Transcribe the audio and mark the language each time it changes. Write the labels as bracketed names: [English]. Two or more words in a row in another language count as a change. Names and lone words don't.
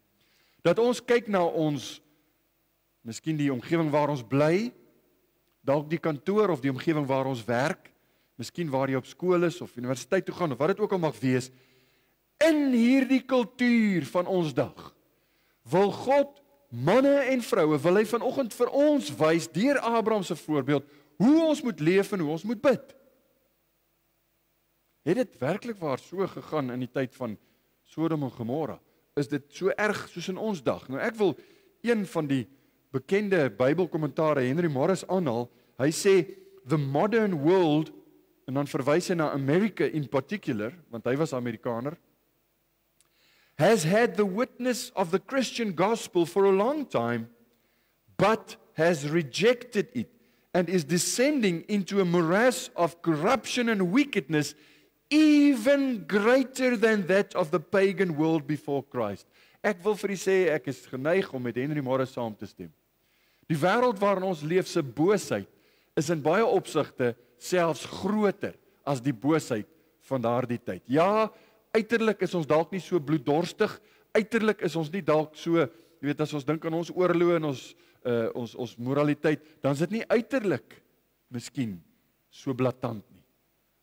[Afrikaans] Dat ons kyk na ons, miskien die omgewing waar ons bly, dalk die kantoor of die omgewing waar ons werk, miskien waar jy op skool is of universiteit toe gaan of wat dit ook al mag wees, in hierdie kultuur van ons dag, wil God, manne en vroue, wil hy vanoggend vir ons wys, deur Abraham se voorbeeld, hoe ons moet leef en hoe ons moet bid. Het dit werklik waar so gegaan in die tyd van Sodom en Gomorra? Is dit so erg soos in ons dag? Nou ek wil een van die bekende Bybelkommentare, Henry Morris, aanhaal. Hy sê, [English] the modern world, [Afrikaans] en dan verwys hy na America [English] in particular, [Afrikaans] want hy was Amerikaner, [English] has had the witness of the Christian gospel for a long time, but has rejected it and is descending into a morass of corruption and wickedness even greater than that of the pagan world before Christ. [Afrikaans] Ek wil vir u sê, ek is geneig om met Henry Morris saam te stem. Die wêreld waarin ons leef se boosheid is in baie opsigte selfs groter as die boosheid van daardie tyd. Ja, uiterlik is ons dalk nie so bloeddorstig, uiterlik is ons nie dalk so, jy weet, as ons dink aan ons oorloë en ons moraliteit, dan is dit nie uiterlik miskien so blaatant nie.